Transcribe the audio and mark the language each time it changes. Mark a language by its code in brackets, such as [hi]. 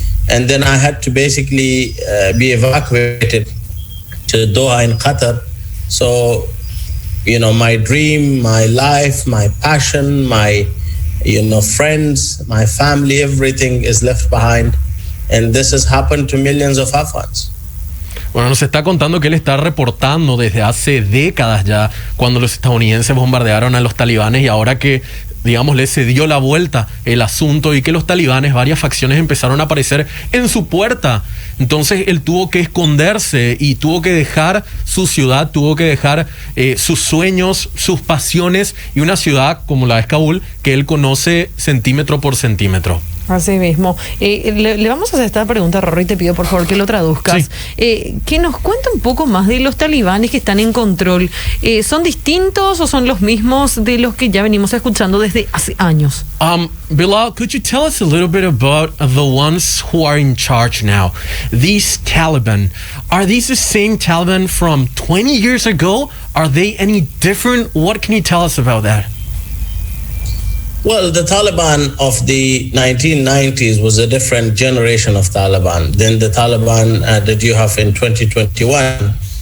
[en] And then I had to basically be evacuated to Doha in Qatar. So, my dream, my life, my passion, my, friends, my family, everything is left behind. And this has happened to millions of Afghans. [es] Bueno, nos está contando que él está reportando desde hace décadas ya, cuando los estadounidenses bombardearon a los talibanes, y ahora que, digamos, se dio la vuelta el asunto y que los talibanes, varias facciones empezaron a aparecer en su puerta. Entonces él tuvo que esconderse y tuvo que dejar su ciudad, tuvo que dejar sus sueños, sus pasiones, y una ciudad como la de Kabul que él conoce centímetro por centímetro. Así mismo. Le vamos a hacer esta pregunta, Rorro, y te pido por favor que lo traduzcas. Sí. Que nos cuente un poco más de los talibanes que están en control. ¿Son distintos o son los mismos de los que ya venimos escuchando desde hace años? [en] Bilal, could you tell us a little bit about the ones who are in charge now? These Taliban, are these the same Taliban from 20 years ago? Are they any different? What can you tell us about that? Well, the Taliban of the 1990s was a different generation of Taliban than the Taliban that you have in 2021.